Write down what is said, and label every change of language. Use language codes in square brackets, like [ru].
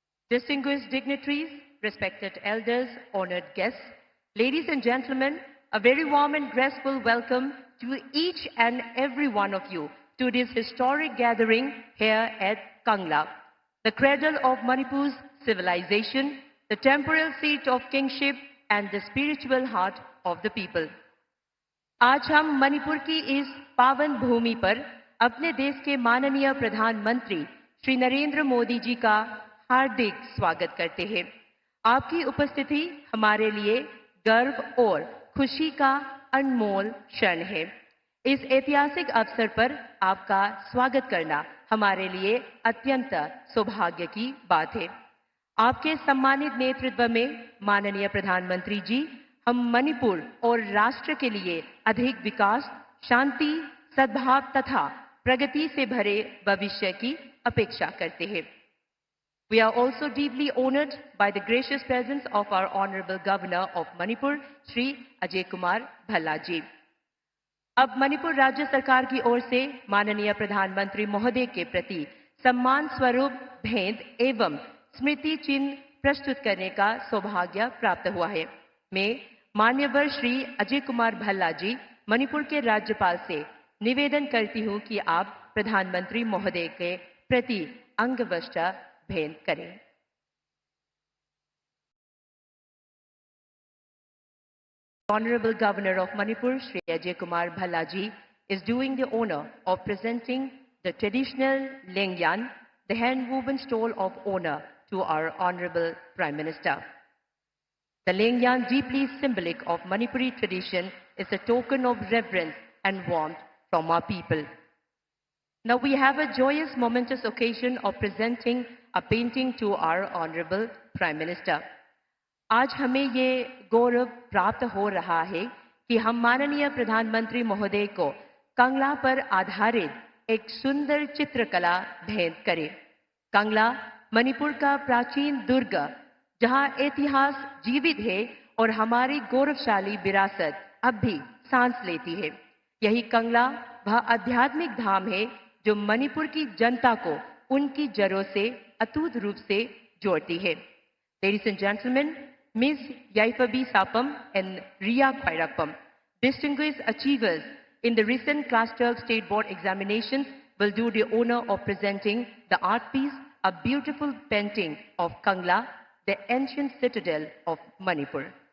[en] Distinguished dignitaries, respected elders, honored guests, ladies and gentlemen, a very warm and graceful welcome to each and every one of you to this historic gathering here at Kangla, the cradle of Manipur's civilization, the temporal seat of kingship and the spiritual heart of the people. [hi] आज हम मणिपुर की इस पावन भूमि पर अपने देश के माननीय प्रधानमंत्री श्री नरेंद्र मोदी जी का हार्दिक स्वागत करते हैं. आपकी उपस्थिति हमारे लिए गर्व और खुशी का अनमोल क्षण है. इस ऐतिहासिक अवसर पर आपका स्वागत करना हमारे लिए अत्यंत सौभाग्य की बात है. आपके सम्मानित नेतृत्व में माननीय प्रधानमंत्री जी, हम मणिपुर और राष्ट्र के लिए अधिक विकास, शांति, सद्भाव तथा प्रगति से भरे भविष्य की अपेक्षा करते हैं. [en] We are also deeply honored by the gracious presence of our Honorable Governor of Manipur, Shri Ajay Kumar Bhalla ji. [hi] अब मणिपुर राज्य सरकार की ओर से माननीय प्रधानमंत्री महोदय के प्रति सम्मान स्वरूप भेंट एवं स्मृति चिन्ह प्रस्तुत करने का सौभाग्य प्राप्त हुआ है. मैं मान्यवर श्री अजय कुमार भल्ला जी, मणिपुर के राज्यपाल से निवेदन करती हूं कि आप प्रधानमंत्री महोदय के प्रति अंगवस्त्र भेंट करें. [en] Honorable Governor of Manipur, Shri Ajay Kumar Bhalla ji, is doing the honor of presenting the traditional Lengyan, the hand-woven stole of honor, to our Honorable Prime Minister. The Lengyan, deeply symbolic of Manipuri tradition, is a token of reverence and warmth from our people. Now we have a joyous, momentous occasion of presenting a painting to our Honorable Prime Minister. [hi] आज हमें ये गौरव प्राप्त हो रहा है कि हम माननीय प्रधानमंत्री महोदय को कंगला पर आधारित एक सुंदर चित्रकला भेंट करें. कंगला मणिपुर का प्राचीन दुर्ग, जहां इतिहास जीवित है और हमारी गौरवशाली विरासत अब भी सांस लेती है. यही कंगला वह आध्यात्मिक धाम है जो मणिपुर की जनता को उनकी जड़ों से अटूट रूप से जोड़ती है. [en] Ladies and gentlemen, Ms. Yaifabi Sapam and Ria Khairakpam, distinguished achievers in the recent Class 12 State Board examinations, will do the honor of presenting the art piece, a beautiful painting of Kangla, the ancient citadel of Manipur.